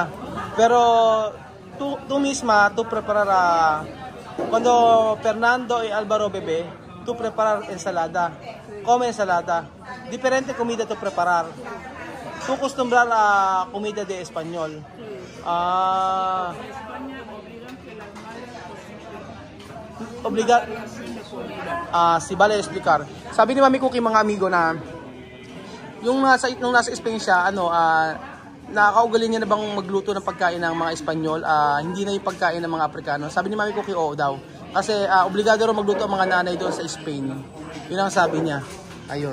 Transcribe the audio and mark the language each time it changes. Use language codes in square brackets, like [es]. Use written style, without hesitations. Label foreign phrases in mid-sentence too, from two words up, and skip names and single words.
[es] Pero tú misma, tú preparar cuando Fernando y Álvaro bebé, tú preparar ensalada. Come ensalada. Diferente comida tú preparar. Tú acostumbrar a comida de español. Ah. En España obligan que las madres cocinen. Obligar. Si vale explicar. [tl] Sabi ni Mami Cookie mga amigo na nung nasa Spain siya, nakakaugali niya na bang magluto ng pagkain ng mga Espanyol, hindi na yung pagkain ng mga Aprikano. Sabi ni Mami Cookie, oo daw. Kasi obligado rin magluto ang mga nanay doon sa Spain. Yun ang sabi niya. Ayun.